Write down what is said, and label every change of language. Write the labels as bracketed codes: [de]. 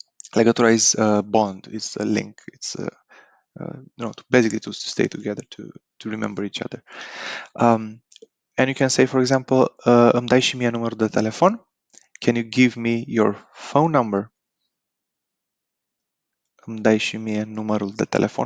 [en] Legătura is a bond, it's a link, it's basically to stay together, to remember each other. And you can say, for example, [ro] îmi dai și mie numărul de telefon? [en] Can you give me your phone number? [ro] Îmi dai și mie numărul de telefon.